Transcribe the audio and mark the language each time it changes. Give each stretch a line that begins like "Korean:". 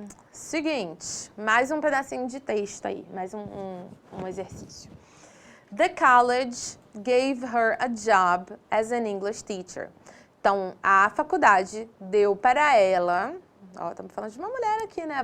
Portuguese: Seguinte, mais um pedacinho de texto aí, mais um exercício.
English: The college gave her a job as an English teacher.
Portuguese: Então, a faculdade deu para ela, ó, estamos falando de uma mulher aqui, né?